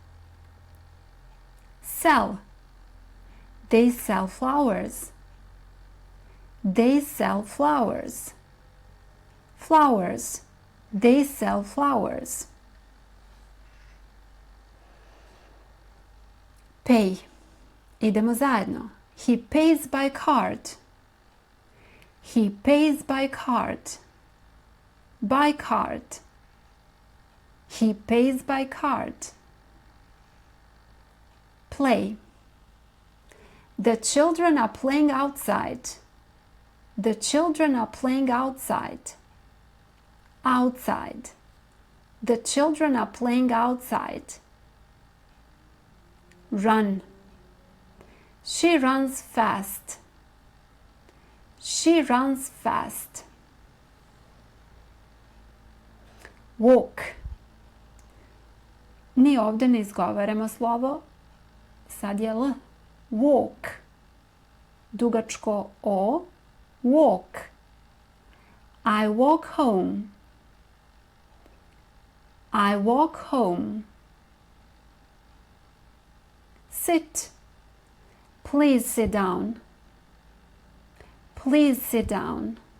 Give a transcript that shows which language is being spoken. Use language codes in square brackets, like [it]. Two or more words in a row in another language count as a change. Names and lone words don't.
[en] Sell. They sell flowers. They sell flowers. Flowers. They sell flowers. Pay. [hr] Idemo zajedno. [en] He pays by card. He pays by card. By card. He pays by card. Play. The children are playing outside. The children are playing outside. Outside. The children are playing outside. Run. She runs fast. She runs fast. Walk. [hr] Ni ovdje ne izgovaramo slovo. Sad je L. Walk. Dugačko O. [en] Walk. I walk home. I walk home. Sit. Please sit down. Please sit down.